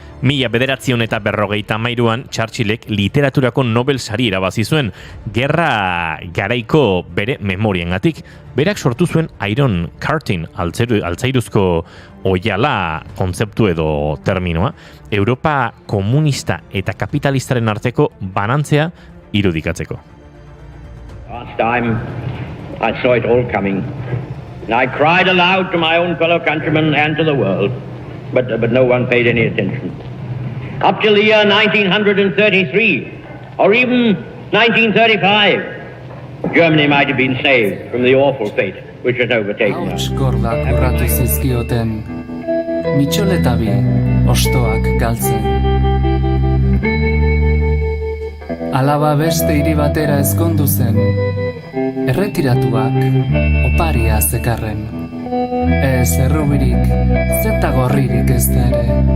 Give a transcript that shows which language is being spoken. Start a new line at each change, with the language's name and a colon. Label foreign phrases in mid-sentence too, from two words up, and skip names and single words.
Basque: 1953ean Churchillek literaturako Nobel sari irabazi zuen, gerra garaiko bere memoriengatik. Berak sortu zuen
English: Iron Curtain,
Basque: altzairuzko oiala kontzeptu edo terminoa, Europa komunista eta kapitalistaren arteko banantzea irudikatzeko.
English: Last time I saw it all coming, and I cried aloud to my own fellow countrymen and to the world, but no one paid any attention. Up till the year 1933, or even 1935, Germany might have been saved from the awful fate which had overtaken us.
Basque: Hauskordak urratu zizkioten, mitxoletabi ostoak galtzen. Alaba beste hiri batera ezkondu zen, erretiratuak oparia zekarren. Ez errubirik, zeta gorririk ez da ere.